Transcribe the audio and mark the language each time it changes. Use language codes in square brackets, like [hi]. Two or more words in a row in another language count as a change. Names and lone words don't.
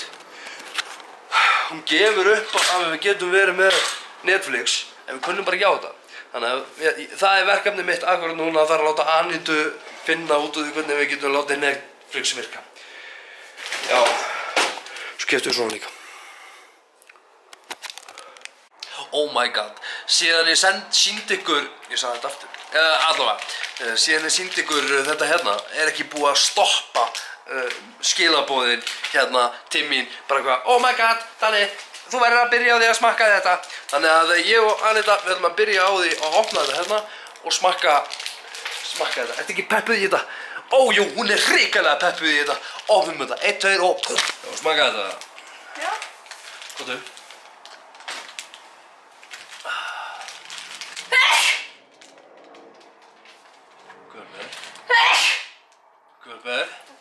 [is] Hún gefur upp að við getum verið með Netflix en við kunnum bara ekki á þetta. Þannig að það er verkefni mitt akkurat núna að það er að láta Anitu finna út úr því hvernig við getum látið Netflix virka. Já, svo keyptum við svona líka. [en] Oh my god, [is] síðan ég sýndi ykkur, ég sagði þetta aftur, allavega, síðan ég sýndi ykkur þetta hérna, er ekki búið að stoppa skilaboðin hérna til mín, bara eitthvað, [en] oh my god, [is] þannig, þú verður að byrja á því að smakka þetta. Þannig að ég og Anita verðum að byrja á því að opna þetta hérna og smakka þetta. Ertu ekki peppuð í þetta? Ójú, hún er hrikalega peppuð í þetta. Opnum þetta, 1, 2 og smakka þetta. Já. Góðu. Guðberg.